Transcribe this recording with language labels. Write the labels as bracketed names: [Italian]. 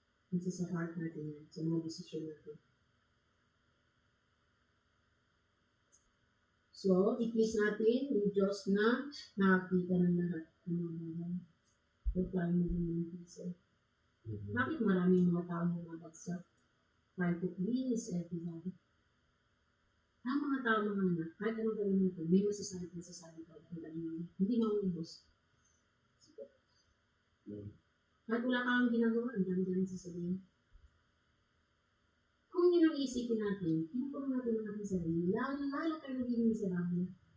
[Filipino] Kasi sa heart natin yan, sa mga desisyon natin. So, i-please natin yung Diyos na nakakita ng lahat ng mga bagay. Huwag tayo maging ng piso. Bakit maraming mga tao bumabagsak? [English] Trying to please everybody. [Filipino] Ang mga tao mga anak, kahit anong gawin natin, may masasabi ko. Hindi maubos. Kahit wala kang ginagawa, ang dami-dami sasabihin. Kung yun ang isipin natin, pinupuno natin ang ating sarili, lalo tayo naging miserable.